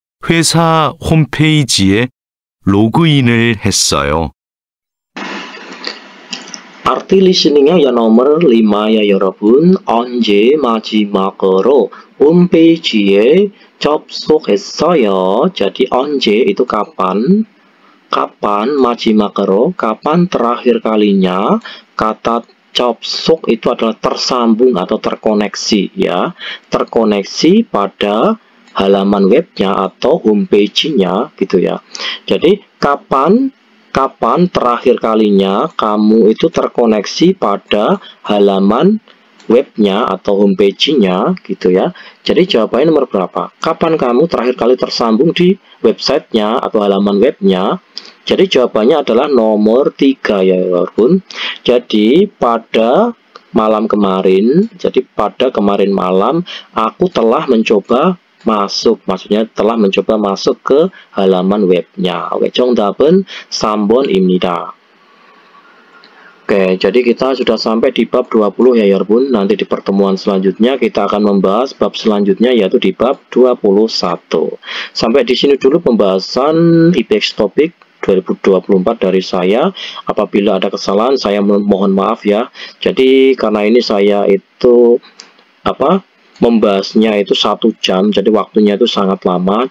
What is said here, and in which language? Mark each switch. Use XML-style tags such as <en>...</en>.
<ko>회사 홈페이지에 로그인을 했어요.</ko> <id>Arti listeningnya yang nomor 5 ya, 여러분.</id> <ko>언제 마지막으로 홈페이지에 접속했어요.</ko> <id>Jadi 언제 itu kapan, 마지막으로 kapan terakhir kalinya. Kata 접속 itu adalah tersambung atau terkoneksi, ya. Terkoneksi pada halaman webnya atau homepage-nya gitu ya. Jadi kapan terakhir kalinya kamu itu terkoneksi pada halaman webnya atau homepage-nya gitu ya. Jadi jawabannya nomor berapa? Kapan kamu terakhir kali tersambung di websitenya atau halaman webnya? Jadi jawabannya adalah nomor 3 ya, walaupun. Jadi pada malam kemarin, jadi pada kemarin malam aku telah mencoba masuk, maksudnya telah mencoba masuk ke halaman webnya.</id> <ko>Oke, 정답은 3번입니다.</ko> <id>Oke, jadi kita sudah sampai di bab 20 ya, 여러분. Nanti di pertemuan selanjutnya kita akan membahas bab selanjutnya, yaitu di bab 21. Sampai di sini dulu pembahasan IPX topik 2024 dari saya. Apabila ada kesalahan saya mohon maaf ya. Jadi karena ini saya itu membahasnya itu 1 jam, jadi waktunya itu sangat lama.</id>